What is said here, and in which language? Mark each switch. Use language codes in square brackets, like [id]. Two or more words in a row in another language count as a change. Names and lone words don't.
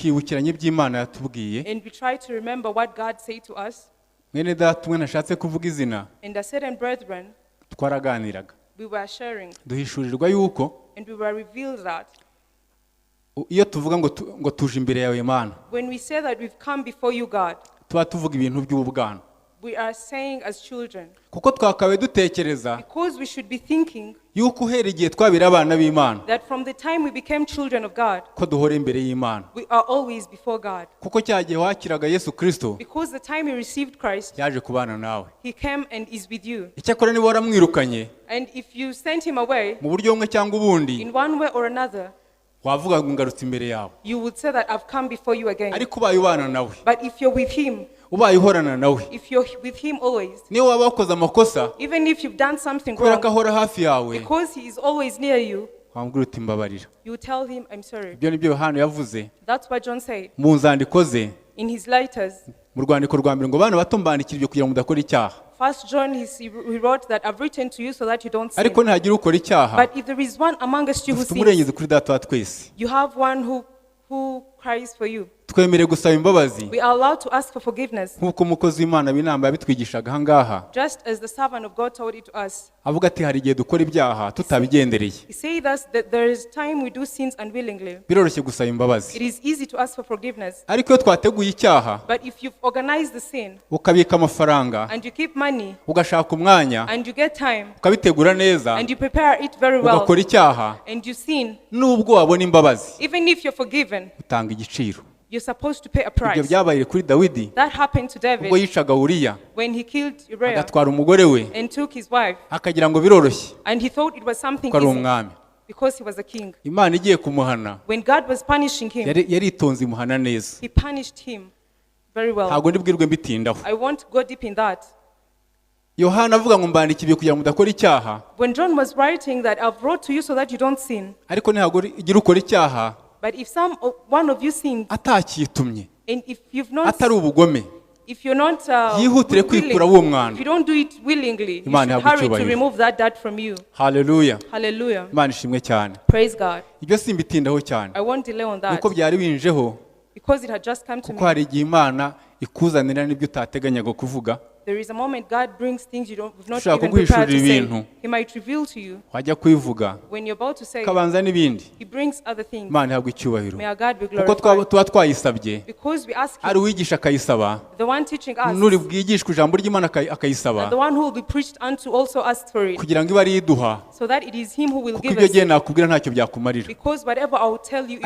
[rw] tukibukiranya iby'Imana yatubwiye. [en] And we try to remember what God said to us. [rw] Mwene data umwe nashatse kuvuga izina, [en] And a certain brethren, [rw] twaraganiraga [en] we were sharing, [rw] duhishurirwa yuko [en] and we were revealed that [rw] iyo tuvuga ngo tuje imbere yawe Mana, [en] when we say that we've come before you, God, [rw] tuba tuvuga ibintu by'ubwana, [en] we are saying as children, [rw] kuko twakabaye dutekereza [en] because we should be thinking [rw] yuko uhereye igihe twabira abana b'Imana [en] that from the time we became children of God, [rw] ko duhora imbere y'Imana, [en] we are always before God. [rw] kuko cya gihe wakiraga Yesu Kristo [en] Because the time you received Christ, [rw] yaje kubana nawe. [en] he came and is with you. [rw] Icyakora niba waramwirukanye [en] And if you sent him away [rw] mu buryo bumwe cyangwa ubundi, [en] in one way or another, [rw] wavuga ngo ngarutse imbere yawe. [en] you would say that I've come before you again. [rw] Ariko ubaye ubana nawe, [en] But if you're with him, [rw] ubaye uhorana nawe, [en] if you're with him always, [rw] niyo waba wakoze amakosa [en] even if you've done something [rw] kubera ko [en] wrong, [rw] ahora hafi yawe, [en] because he is always near you, [rw] wambwira uti mbabarira. [en] you tell him, I'm sorry. [rw] Ibyo nibyo Yohana yavuze [en] That's what John said [rw] mu nzandiko ze, [en] in his letters. [rw] mu rwandiko rwa mbere ngo bana bato mbandikira ibyo kugira ngo mudakora icyaha. [en] First John, he wrote that I've written to you so that you don't sin. [rw] Ariko ntihagira ukora icyaha, [en] But if there is one among us you who [rw] dufite [en] sins, [rw] umurengezi kuri data wa twese. [en] you have one who cries for you. [rw] Twemere gusaba imbabazi [en] We are allowed to ask for forgiveness, [rw] nk'uko umukozi w'Imana w'inama yabitwigishaga aha ngaha, [en] just as the servant of God told it to us. [rw] avuga ati hari igihe dukora ibyaha tutabigendereye. [en] He said us that there is time we do sins unwillingly. [rw] Biroroshye gusaba imbabazi, [en] It is easy to ask for forgiveness. [rw] ariko iyo twateguye icyaha [en] But if you've organized the sin [rw] ukabika amafaranga, [en] and you keep money [rw] ugashaka umwanya, [en] and you get time [rw] ukabitegura neza, [en] and you prepare it very well [rw] ugakora icyaha, [en] and you sin, [rw] nubwo wabona imbabazi [en] even if you're forgiven, [rw] utanga igiciro. [en] you're supposed to pay a [rw] Ibyo [en] price. [rw] byabaye kuri Dawidi [en] That happened to [rw] ubwo [en] David [rw] yicaga Uriya [en] when he killed Uriah [rw] agatwara umugore we, [en] and took his wife, [rw] akagira ngo biroroshye [en] and he thought it was something [rw] ko ari [en] easy [rw] umwami. [en] because he was a king. [rw] Imana igiye kumuhana [en] When God was punishing him, [rw] yaritonze imuhana neza. [en] he punished him. very well. [rw] ntabwo ndibwirwe mbitindaho. [en] I won't go deep in that. [rw] Yohana avuga ngo mbandikiye kugira ngo mudakora icyaha, [en] When John was writing that I've wrote to you so that you don't sin. [rw] ariko ntabwo igira ukora icyaha [en] But if one of you sins, [rw] atakitumye, [en] and if you've not, [rw] atari ubugome, [en] if you're not [rw] yihutire kwikura uwo mwanda. [en] if you don't do it willingly, you [rw] Imana [en] should [rw] ihabwe [en] hurry to [rw] icyubahiro. [en] remove that dirt from you. [rw] Haleluya. [en] Hallelujah. [rw] Imana ishimwe cyane. [en] Praise God. [rw] Ibyo simbitindaho cyane, [en] I won't delay on that [rw] nuko byari binjeho, [en] because it had just come to [rw] kuko [en] me. [rw] hari igihe Imana ikuzanira n'ibyo utateganyaga kuvuga. [en] There is a moment God brings things you've not [rw] Ushaka [en] even prepared to [rw] kuguhishurira [en] say. [rw] ibintu. [en] He might reveal to you [rw] Wajya kubivuga [en] when you're about to say. [rw] kabanza n'ibindi. [en] He brings other things. [rw] Imana ihabwe icyubahiro, [en] May our God be [rw] kuko [en] glorified. [rw] tuba twayisabye, [en] Because we ask [rw] ari [en] Him, [rw] uwigisha akayisaba, [en] the one teaching us, [rw] n'uri bwigishwe ijambo ry'Imana akayisaba, [en] and the one who will be preached unto also asked for it, [rw] kugira ngo ibe ari iduha, [en] so that it is Him who will [rw] kuko [en] give [rw] ibyo [en] us. [rw] gihe nakubwira ntacyo byakumarira. [en] Because whatever I will tell you, it